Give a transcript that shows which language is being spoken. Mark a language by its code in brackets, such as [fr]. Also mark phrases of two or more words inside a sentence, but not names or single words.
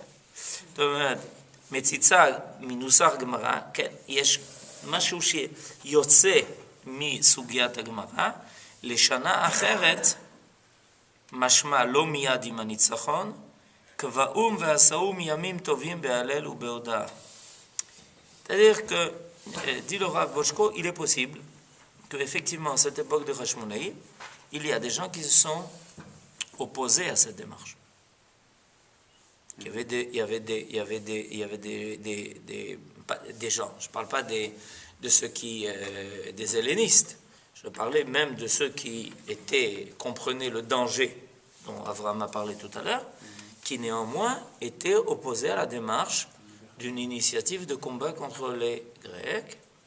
[he] זאת אומרת, מציצה מנוסח גמרא, כן, יש משהו שיוצא מסוגיית הגמרא, לשנה אחרת, משמע לא מיד עם הניצחון, קבעום ועשאו מימים טובים בהלל ובהודאה. [fr] C'est-à-dire que, dit le Rav Bochko, il est possible qu'effectivement, à cette époque de Hashmonaï, il y a des gens qui se sont opposés à cette démarche. Il y avait des gens, je ne parle pas de ceux qui, des hellénistes, je parlais même de ceux qui comprenaient le danger dont Avraham a parlé tout à l'heure, qui néanmoins étaient opposés à la démarche d'une initiative de combat contre les Grecs.